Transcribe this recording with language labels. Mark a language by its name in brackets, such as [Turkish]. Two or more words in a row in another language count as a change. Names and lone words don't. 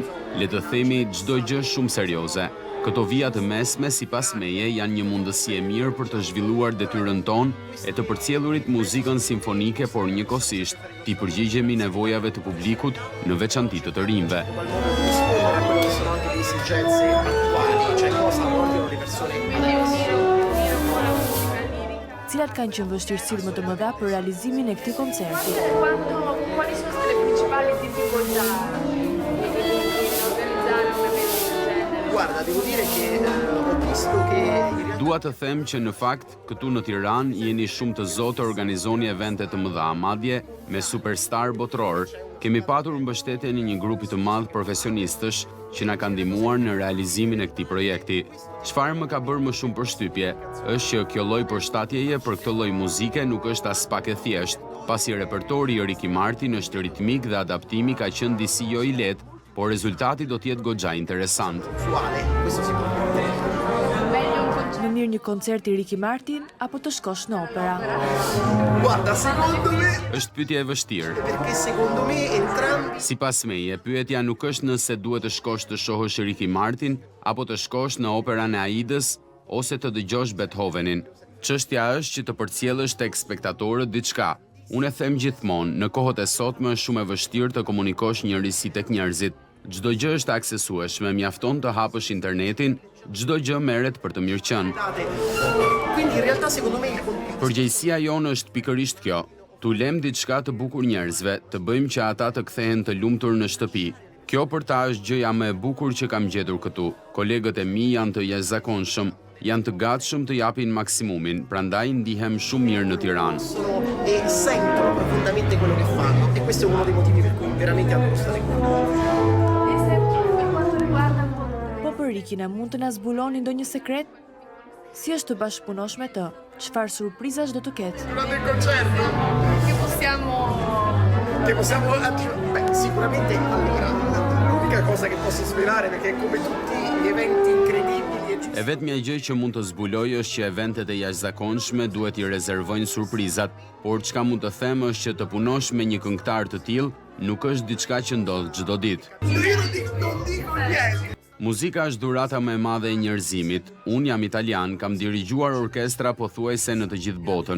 [Albanian] Le të themi çdo gjë shumë serioze. Këto vija të mesme, sipas meje, janë një mundësi e mirë për të zhvilluar detyrën tonë e të përcjellurit muzikën simfonike, por njëkohësisht t'i përgjigjemi nevojave të publikut, në veçanti të rinjve. Cilat kanë qenë vështirësitë më të mëdha për realizimin e këtij koncerti? [Italian] Quali sono state le principali difficoltà Guarda, devo dire che ho visto che [Albanian] Dua të them që në fakt, këtu në Tiranë jeni shumë të zotë organizoni evente të mëdha, madje me superstar botror. Kemi patur mbështetjen e një grupi të madh profesionistësh që na kanë ndihmuar në realizimin e këtij projekti. Çfarë më ka bërë më shumë përshtypje është që kjo lloj përshtatjeje për këtë lloj muzike nuk është as pak e thjeshtë, pasi repertori i Ricky Martin është ritmik dhe adaptimi ka qenë disi jo i lehtë, por rezultati do të jetë goxha interesant. Më mirë një koncert i Ricky Martin apo të shkosh në opera? [Italian] Guarda, secondo me [Albanian] Është pyetje e vështirë. [Italian] perché secondo me entrambi [Albanian] Sipas meje, pyetja nuk është nëse duhet të shkosh të shohësh Ricky Martin apo të shkosh në operan e Aidës ose të dëgjosh Beethovenin. Çështja është që të përcjellësh tek spektatorët diçka. Unë e them gjithmonë, në kohët e sotme është shumë e vështirë të komunikosh njëri tek njerëzit. Çdo gjë është aksesueshme, mjafton të hapësh internetin, çdo gjë merret për të mirë qenë. [Italian] quindi in realtà secondo me [Albanian] Përgjegjësia jonë është pikërisht kjo. Tu lem diçka të bukur njerëzve, të bëjmë që ata të kthehen të lumtur në shtëpi. Kjo për ta është gjëja më e bukur që kam gjetur këtu. Kolegët e mi janë të jashtëzakonshëm, janë të gatshëm të japin maksimumin, prandaj ndihem shumë mirë në Tiranë. [Italian] e sentono profondamente quello che fanno e questo è uno dei motivi per cui veramente adoro stare qui. [Albanian] Po për Rikin, a mund të na zbuloni ndonjë sekret? Si është të bashkëpunosh me të? Çfarë surprizash do të ketë? [Italian] Durante il concerto? Che possiamo beh, sicuramente allora l'unica cosa che posso svelare perché come tutti gli eventi incredibili [Albanian] E vetmja gjë që mund të zbuloj është që eventet e jashtëzakonshme duhet i rezervojnë surprizat, por çka mund të them është që të punosh me një këngëtar të tillë nuk është diçka që ndodh çdo ditë. Muzika është dhurata më e madhe e njerëzimit. Unë jam italian, kam dirigjuar orkestra pothuajse në të gjithë botën.